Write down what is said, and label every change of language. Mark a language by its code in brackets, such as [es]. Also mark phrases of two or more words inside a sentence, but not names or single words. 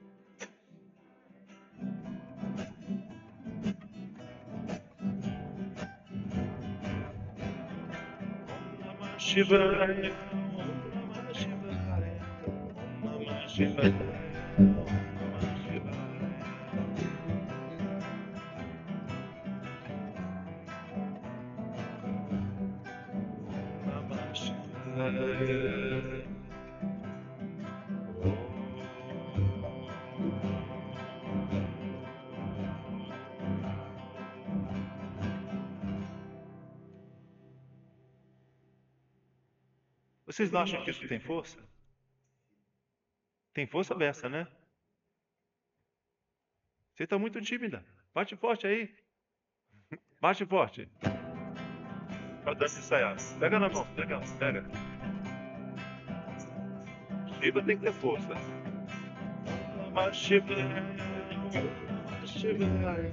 [sa] शिवाय ॐ नमः शिवाय ॐ नमः शिवाय ॐ नमः शिवाय नमः शिवाय [pt] Vocês não acham que isso tem força? Tem força dessa, né? Você está muito tímida. Bate forte aí. Bate forte. Para dança ensaiar. Pega na mão, pega. Shiva tem que ter força. [sa] नमः शिवाय। नमः शिवाय.